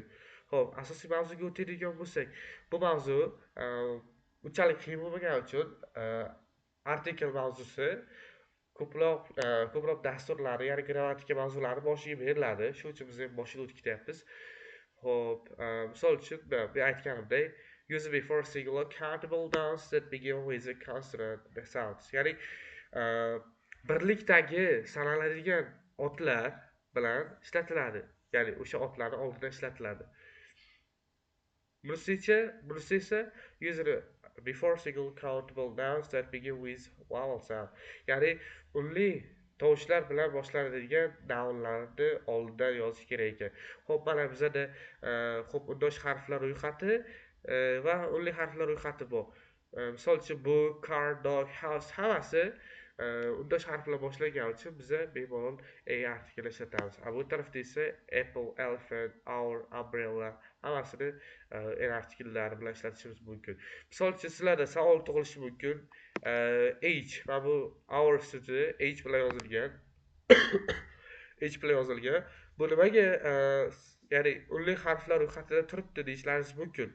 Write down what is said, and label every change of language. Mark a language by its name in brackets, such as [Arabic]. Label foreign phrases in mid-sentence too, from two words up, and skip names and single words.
[Uzbek] Xo'p, asosiy mavzuga o'tadigan bo'lsak, bu mavzu unchalik qiyin bo'lmagani uchun artikel mavzusi ko'proq dasturlar, ya'ni grammatika mavzulari boshiga beriladi. Shuning uchun biz ham boshidan o'tib ketyapmiz. Xo'p, misol uchun men aytganimdek, [English] use before singular countable nouns that begin with a consonant sounds. [Uzbek] Ya'ni birlikdagi sanaladigan otlar bilan ishlatiladi. Ya'ni o'sha otlarni oldidan ishlatiladi. Bunisi esa [English] use before single countable nouns that begin with vowel sound. [Uzbek] Ya'ni unli tovushlar bilan boshlanadigan nounlarni oldidan yozish kerak ekan. Xo'p, mana bizada undosh harflar ro'yxati va unli harflar ro'yxati bor. Misol uchun bu car, dog, house hammasi undosh harflar boshlagan uchun biza bemalol artikel ishlatamiz. Bu tarafda esa apple, elephant, our, umbrella hammasini artikellari bilan ishlatishimiz mumkin. Misol uchun sizlarda savol tug'ilishi mumkin. H va bu our so'zi H bilan yozilgan. Bu nimaga ya'ni unli harflar ro'yxatida turibdi deyishlaringiz mumkin.